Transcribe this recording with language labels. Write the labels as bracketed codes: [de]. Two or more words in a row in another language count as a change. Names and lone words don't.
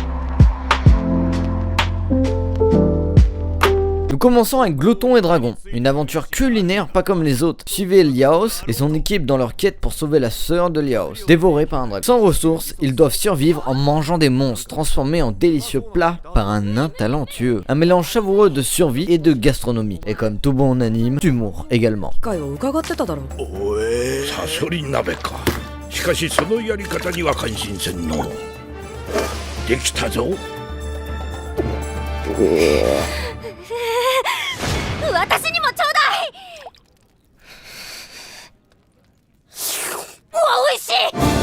[fr] Nous commençons avec Glouton et Dragon, une aventure culinaire pas comme les autres. Suivez Lyaos et son équipe dans leur quête pour sauver la sœur de Lyaos, dévorée par un dragon. Sans ressources, ils doivent survivre en mangeant des monstres transformés en délicieux plats par un nain talentueux. Un mélange savoureux de survie et de gastronomie. Et comme tout bon anime, d'humour également. [ja] おえサソリ鍋か。しかしそのやり方には感心せんの。できたぞ。私にもちょうだい。うわ、美味しい。